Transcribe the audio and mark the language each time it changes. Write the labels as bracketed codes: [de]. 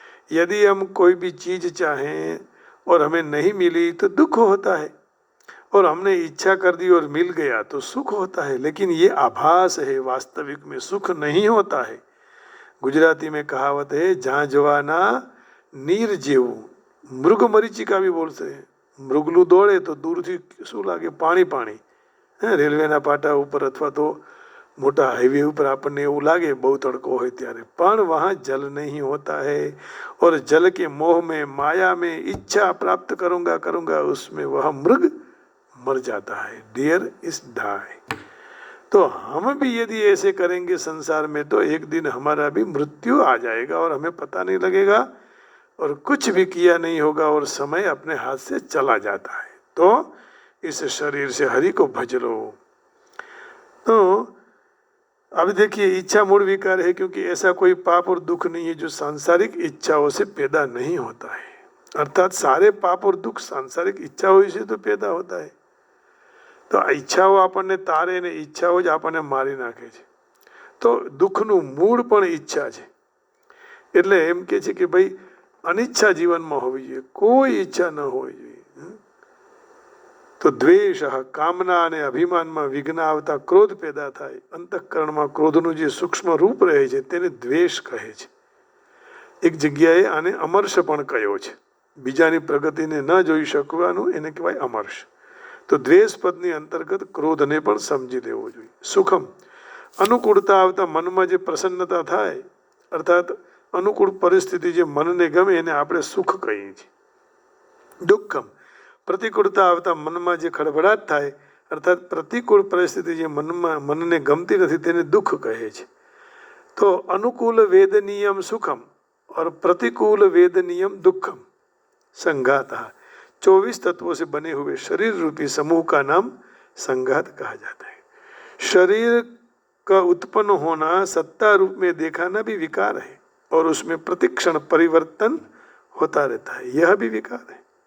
[hi] यदि हम कोई भी चीज चाहें और हमें नहीं मिली तो दुख होता है, और हमने इच्छा कर दी और मिल गया तो सुख होता है। लेकिन ये आभास है, वास्तविक में सुख नहीं होता है। गुजराती में कहावत है, [gu] जहाँ जवाना नीर जेवू, [hi] मृग मरीचिका भी बोलते हैं। [gu] मृगलू दौड़े तो दूर थी શું લાગે? પાણી પાણી। રેલવેના પાટા ઉપર અથવા તો મોટા હાઈવે ઉપર આપણને એવું લાગે બહુ તડકો હોય ત્યારે, પણ [hi] वहाँ जल नहीं होता है। और जल के मोह में, माया में इच्छा प्राप्त करूँगा उसमें वह मृग मर जाता है। [en] Deer is die. [hi] तो हम भी यदि ऐसे करेंगे संसार में तो एक दिन हमारा भी मृत्यु आ जाएगा और हमें पता नहीं लगेगा और कुछ भी किया नहीं होगा और समय अपने हाथ से चला जाता है। तो इस शरीर से हरि को भज लो। तो अब देखिए, इच्छा मूल विकार है क्योंकि ऐसा कोई पाप और दुख नहीं है जो सांसारिक इच्छाओं से पैदा नहीं होता है। अर्थात सारे पाप और दुख सांसारिक इच्छाओं से तो पैदा होता है। [gu] તો ઈચ્છાઓ આપણને તારે ને ઈચ્છાઓ જ આપણને મારી નાખે છે। તો દુઃખનું મૂળ પણ ઈચ્છા છે। એટલે એમ કે છે કે ભાઈ અનિચ્છા જીવનમાં હોવી જોઈએ, કોઈ ઈચ્છા ન હોવી જોઈએ। તો દ્વેષ, કામના અને અભિમાનમાં વિઘ્ન આવતા ક્રોધ પેદા થાય। અંતઃકરણમાં ક્રોધનું જે સૂક્ષ્મ રૂપ રહે છે તેને દ્વેષ કહે છે। એક જગ્યાએ આને અમર્ષ પણ કહ્યો છે। બીજાની પ્રગતિને ન જોઈ શકવાનું એને કહેવાય અમર્ષ। તો દ્વેષ પદની અંતર્ગત ક્રોધને પણ સમજી લેવો જોઈએ। સુખમ, અનુકૂળતા આવતા મનમાં જે પ્રસન્નતા થાય, અર્થાત અનુકૂળ પરિસ્થિતિ જે મનને ગમે એને આપણે સુખ કહીએ છીએ। દુઃખમ, પ્રતિકૂળતા આવતા મનમાં જે ખળભળાટ થાય, અર્થાત પ્રતિકૂળ પરિસ્થિતિ જે મનને ગમતી નથી તેને દુઃખ કહે છે। [hi] તો अनुकूल वेदनीयम सुखम और प्रतिकूल वेदनीयम दुखम संघातः 24 तत्वों से बने हुए शरीर रूपी समूह का नाम संघात कहा जाता है। शरीर का उत्पन्न होना सत्ता रूप में देखाना भी विकार है और उसमें प्रतिक्षण परिवर्तन होता रहता है, यह भी विकार है।